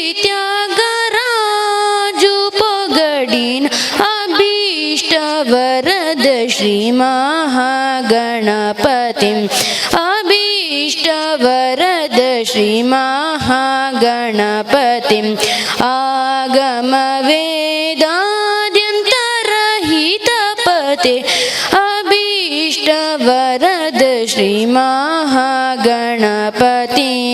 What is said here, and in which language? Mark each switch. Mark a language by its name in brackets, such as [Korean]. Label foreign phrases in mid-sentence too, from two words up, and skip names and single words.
[Telugu] త్యాగరాజు పొగడిన [Sanskrit] అభీష్ట వరద శ్రీ మహాగణపతిం అభీష్ట వరద శ్రీ మహాగణపతిం आगमवेदाद्यन्तरहितपते अभीष्ट वरद श्री महागणपति